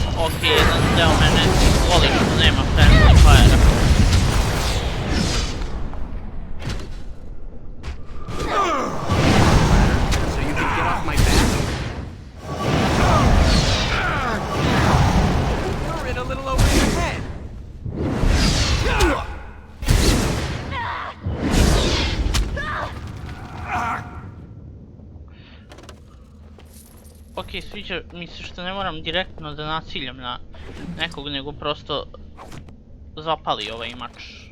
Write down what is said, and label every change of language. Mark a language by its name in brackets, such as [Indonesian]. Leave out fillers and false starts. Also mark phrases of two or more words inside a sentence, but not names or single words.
[Serbian] ok, jedan deo mene voli što nema [English] friendly fire-a. So you can get off my back? You're in a little over your head. [Serbian] Ok, sviđa mi se što ne moram direktno da naciljam na nekog, nego prosto zapali ovaj mač.